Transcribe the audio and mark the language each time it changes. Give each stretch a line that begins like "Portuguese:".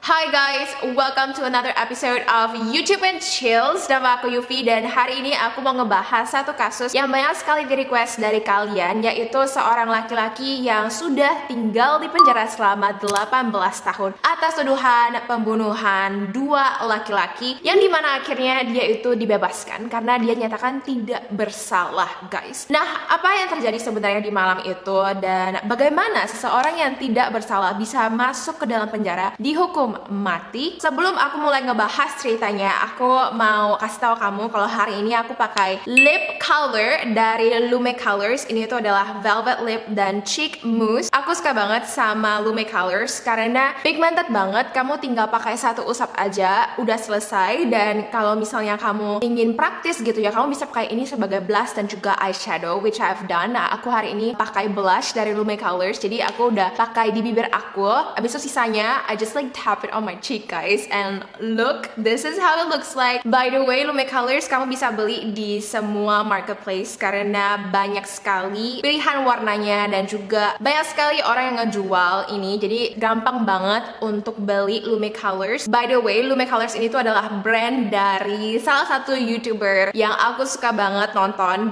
English: Hi guys, welcome to another episode of YouTube and Chills.
Indonesian: Nama aku Yufi dan hari ini aku mau ngebahas satu kasus yang banyak sekali di request dari kalian, yaitu seorang laki-laki yang sudah tinggal di penjara selama 18 tahun atas tuduhan pembunuhan dua laki-laki yang dimana akhirnya dia itu dibebaskan karena dia nyatakan tidak bersalah, guys. Nah, apa yang terjadi sebenarnya di malam itu dan bagaimana seseorang yang tidak bersalah bisa masuk ke dalam penjara dihukum mati? Sebelum aku mulai ngebahas ceritanya, aku mau kasih tahu kamu kalau hari ini aku pakai lip color dari Lume Colors. Ini tuh adalah velvet lip dan cheek mousse. Aku suka banget sama Lume Colors karena pigmented banget. Kamu tinggal pakai satu usap aja udah selesai, dan kalau misalnya kamu ingin praktis gitu ya, kamu bisa pakai ini sebagai blush dan juga eyeshadow,
English: which I've done.
Indonesian: Nah, aku hari ini pakai blush dari Lume Colors, jadi aku udah pakai di bibir aku. Abis itu sisanya
English: I just like tap it on my cheek, guys, and look, this is how it looks like. By the way,
Indonesian: Lume Colors kamu bisa beli di semua marketplace karena banyak sekali pilihan warnanya dan juga banyak sekali orang yang ngejual ini, jadi gampang banget untuk beli Lume Colors.
English: By the way,
Indonesian: Lume Colors ini tuh adalah brand dari salah satu YouTuber yang aku suka banget nonton.